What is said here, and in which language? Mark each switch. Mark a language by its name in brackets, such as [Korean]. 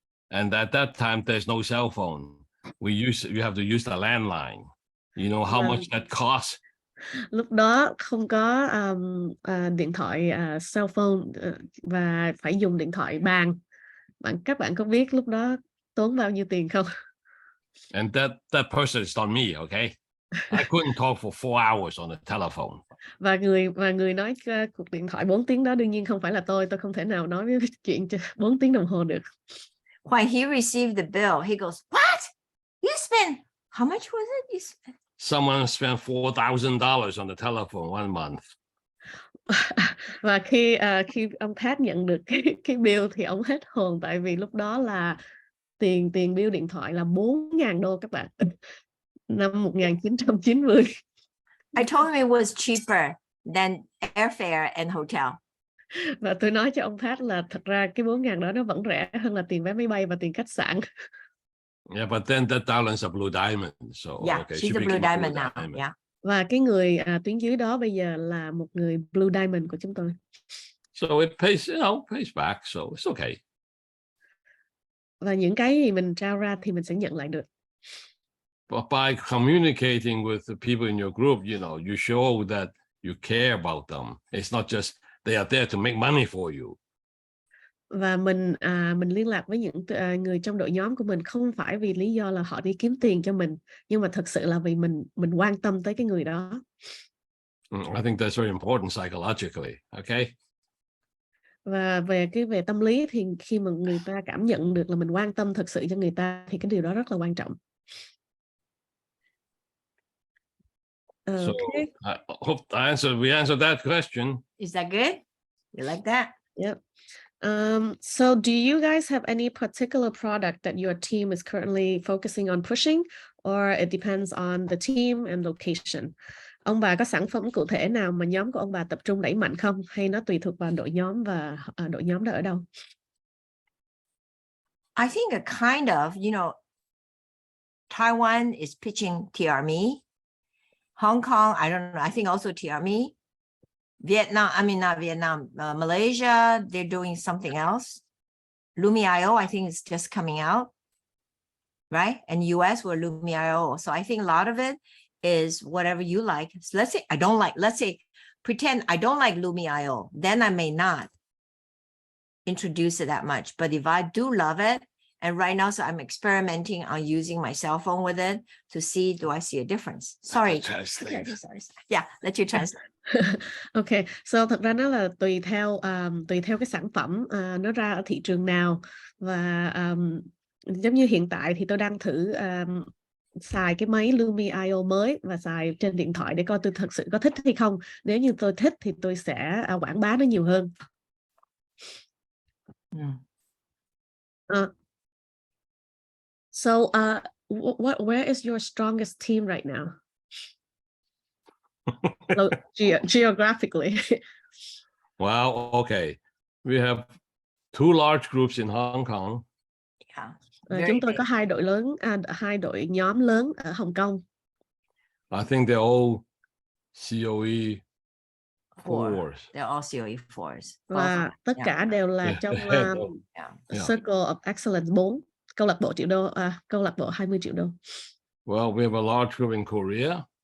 [English] And at that time, there's no cell phone. You have to use the landline. You know how much that costs? [Vietnamese] Lúc đó không có điện thoại cell phone và phải dùng điện thoại bàn. Các bạn có biết lúc đó tốn bao nhiêu tiền không? [English] And that person is not me, okay? I couldn't talk for 4 hours on the telephone. [Vietnamese] Và người nói cuộc điện thoại 4 tiếng đó đương nhiên không phải là tôi không thể nào nói với chuyện 4 tiếng đồng hồ được. [English] When he received the bill, he goes, "What? You spent how much was it? You spent?" Someone spent $4,000 on the telephone one month. [Vietnamese] Và khi ông Pat nhận được cái bill thì ông hết hồn, tại vì lúc đó là tiền bill điện thoại là $4,000 các bạn. Năm 1990. [English] I told him it was cheaper than airfare and hotel. [Vietnamese] Và tôi nói cho ông Pat là thật ra cái 4.000 đó nó vẫn rẻ hơn là tiền vé máy bay và tiền khách sạn. [English] Yeah, but then that darling's a blue diamond. So Yeah, okay, she's a blue diamond now. Yeah. [Vietnamese] Và cái người tuyến dưới đó bây giờ là một người blue diamond của chúng tôi. [English] So it pays, pays back. So it's okay. [Vietnamese] Và những cái gì mình trao ra thì mình sẽ nhận lại được. [English] But by communicating with the people in your group, you show that you care about them. It's not just they are there to make money for you. [Vietnamese] Và mình liên lạc với những người trong đội nhóm của mình không phải vì lý do là họ đi kiếm tiền cho mình, nhưng mà thật sự là vì mình quan tâm tới cái người đó. [English] I think that's very important psychologically, okay? [Vietnamese] Và về tâm lý thì khi mà người ta cảm nhận được là mình quan tâm thật sự cho người ta thì cái điều đó rất là quan trọng. [English] So I hope we answered that question. Is that good? You like that? Yep. So do you guys have any particular product that your team is currently focusing on pushing, or it depends on the team and location? [Vietnamese] Ông bà có sản phẩm cụ thể nào mà nhóm của ông bà tập trung đẩy mạnh không? Hay nó tùy thuộc vào đội nhóm và đội nhóm đó ở đâu? [English] I think a kind of, Taiwan is pitching TRME. Hong Kong, I don't know. I think also TRME. Not Vietnam, Malaysia, they're doing something else. Lumi.io, I think it's just coming out, right? And US were Lumi.io. So I think a lot of it is whatever you like. So let's say, pretend I don't like Lumi.io, then I may not introduce it that much. But if I do love it, and right now, so I'm experimenting on using my cell phone with it to see, do I see a difference? Sorry. Yeah, let you translate. [Vietnamese] Okay, so thật ra nó là tùy theo cái sản phẩm nó ra ở thị trường nào, và giống như hiện tại thì tôi đang thử xài cái máy Lumi.io mới và xài trên điện thoại để coi tôi thật sự có thích hay không. Nếu như tôi thích thì tôi sẽ quảng bá nó nhiều hơn. [English] So where is your strongest team right now? So, geographically. Well, okay. We have 2 large groups in Hong Kong. Yeah. [Vietnamese] Chúng tôi có hai đội nhóm lớn ở Hồng Kông. [English] I think they're all COE 4s. They're all COE 4s. [Vietnamese] Và tất cả đều là trong Circle of Excellence 4, câu lạc bộ triệu đô, câu lạc bộ 20 triệu đô. [English] Well, we have a large group in Korea.